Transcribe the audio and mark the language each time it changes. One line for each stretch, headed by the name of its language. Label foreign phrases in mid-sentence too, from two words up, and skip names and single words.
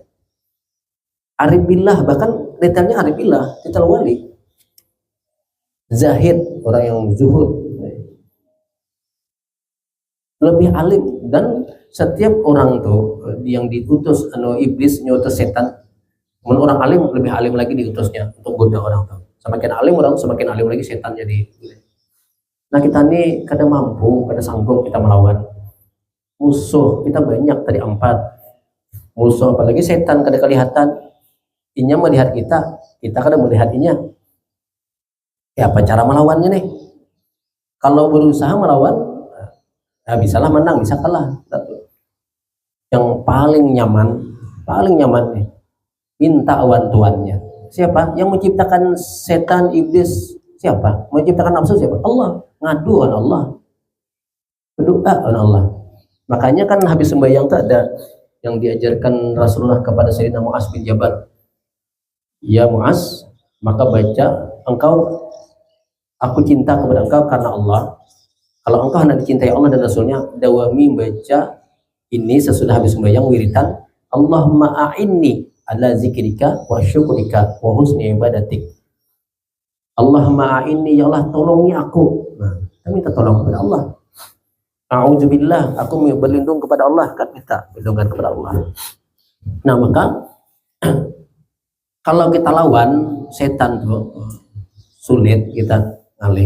Arabic: عارف بالله,
Indonesian: bahkan detailnya
Arabic: عارف بالله,
Indonesian: detail wali. Zahid, orang yang zuhud, lebih alim. Dan setiap orang tuh yang diutus iblis nyutus setan, orang alim lebih alim lagi diutusnya untuk goda orang tuh. Semakin alim orang, semakin alim lagi setan jadi. Nah kita nih kada mampu, kada sanggup kita melawan musuh. Kita banyak tadi 4 musuh, apalagi setan kada kelihatan.
Banjar: Inya melihat kita kada melihat inya.
Indonesian: Ya apa cara melawannya nih? Kalau berusaha melawan, ya bisalah menang, bisa kalah.
Banjar: Yang paling nyaman nih, minta awan tuannya.
Indonesian: Siapa? Yang menciptakan setan, iblis, siapa? Menciptakan nafsu siapa? Allah.
Banjar: Ngadu on Allah, berdoa on Allah.
Indonesian: Makanya kan habis sembahyang itu ada yang diajarkan Rasulullah kepada Sayyidina Mu'az bin Jabal. Ya Mu'az, maka baca aku cinta kepada engkau karena Allah. Kalau engkau hendak dicintai Allah dan Rasulnya, dawami baca ini sesudah habis sembahyang wiritan.
Arabic: اللهم أعني على ذكرك وشكرك وحسن عبادتك. اللهم أعني,
Indonesian: ya Allah tolongi aku. Nah, kita minta tolong kepada Allah. A'udzubillah, aku berlindung kepada Allah, kan minta perlindungan kepada Allah. Nah maka kalau kita lawan setan tuh sulit kita ngalih.